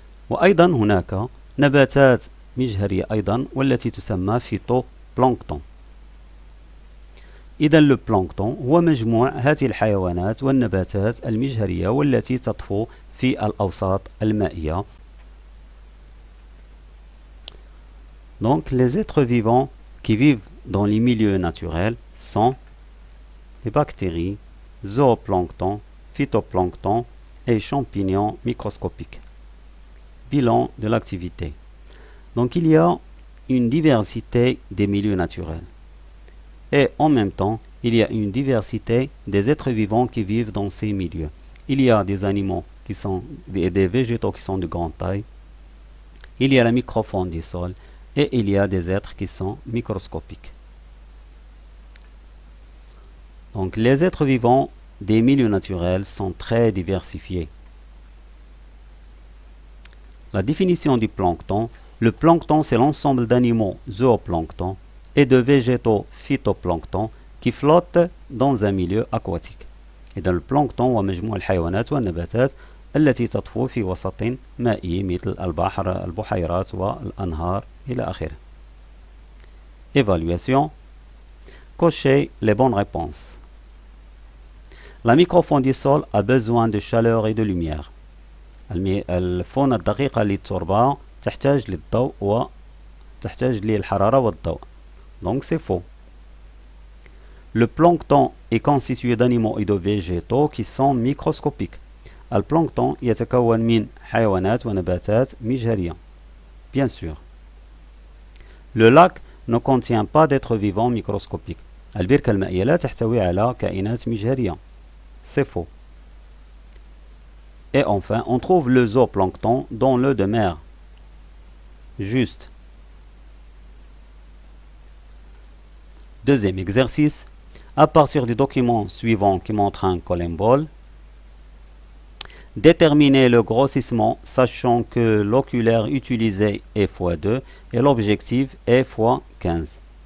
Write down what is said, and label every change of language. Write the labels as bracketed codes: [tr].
[ar] وأيضا هناك نباتات مجهرية أيضا والتي تسمى فيتوبلانكتون. إذا البلانكتون هو مجموع هذه الحيوانات والنباتات المجهرية والتي تطفو في الأوساط المائية. [fr] Donc les êtres vivants qui vivent dans les milieux naturels sont les bactéries, zooplancton, phytoplancton et champignons microscopiques. Bilan de l'activité. Donc il y a une diversité des milieux naturels. Et en même temps, il y a une diversité des êtres vivants qui vivent dans ces milieux. Il y a des animaux qui sont des végétaux qui sont de grande taille. Il y a la microfaune du sol et il y a des êtres qui sont microscopiques. Donc les êtres vivants des milieux naturels sont très diversifiés. La définition du plancton. Le plancton, c'est l'ensemble d'animaux zooplancton et de végétaux phytoplancton qui flottent dans un milieu aquatique. [ar] إذا البلانكتون هو مجموع الحيوانات والنباتات التي تطفو في وسط مائي مثل البحر، البحيرات والأنهار إلى آخره. [fr] Évaluation. Cochez les bonnes réponses. La microfaune du sol a besoin de chaleur et de lumière. [ar] الفونة الدقيقة للتربة تحتاج للضوء وتحتاج للحرارة والضوء. [fr] Donc c'est faux. Le plancton est constitué d'animaux et de végétaux qui sont microscopiques. [ar] البلانكتون يتكون من حيوانات ونباتات مجهرية. [fr] Bien sûr. Le lac ne contient pas d'êtres vivants microscopiques. [ar] البركة المائية لا تحتوي على كائنات مجهرية. [fr] C'est faux. Et enfin, on trouve le zooplancton dans l'eau de mer. Juste. Deuxième exercice. À partir du document suivant qui montre un columbole, déterminez le grossissement sachant que l'oculaire utilisé est x2 et l'objectif est x15.